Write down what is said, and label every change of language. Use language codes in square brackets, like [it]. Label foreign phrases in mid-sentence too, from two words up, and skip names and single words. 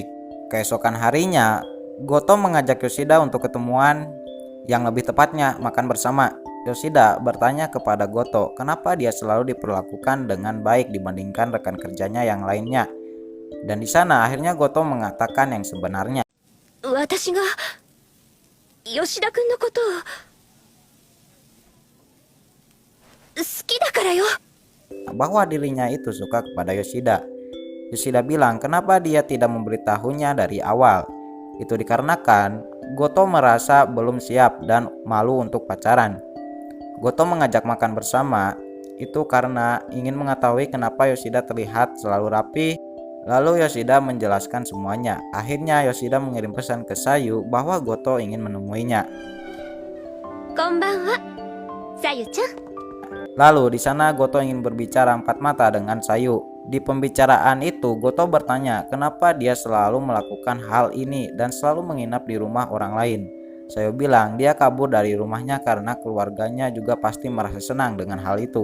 [id] Keesokan harinya, Goto mengajak Yoshida untuk ketemuan, yang lebih tepatnya makan bersama. Yoshida bertanya kepada Goto kenapa dia selalu diperlakukan dengan baik dibandingkan rekan kerjanya yang lainnya. Dan di sana akhirnya Goto mengatakan yang sebenarnya. [ja] 私が吉田君のことを好きだからよ。 [id] Bahwa dirinya itu suka kepada Yoshida. Yoshida bilang kenapa dia tidak memberitahunya dari awal. Itu dikarenakan Goto merasa belum siap dan malu untuk pacaran. Goto mengajak makan bersama itu karena ingin mengetahui kenapa Yoshida terlihat selalu rapi. Lalu Yoshida menjelaskan semuanya. Akhirnya Yoshida mengirim pesan ke Sayu bahwa Goto ingin menemuinya. [ja] こんばんは、さゆちゃん。 [id] Lalu di sana Goto ingin berbicara empat mata dengan Sayu. Di pembicaraan itu Goto bertanya kenapa dia selalu melakukan hal ini dan selalu menginap di rumah orang lain. Sayu bilang dia kabur dari rumahnya karena keluarganya juga pasti merasa senang dengan hal itu.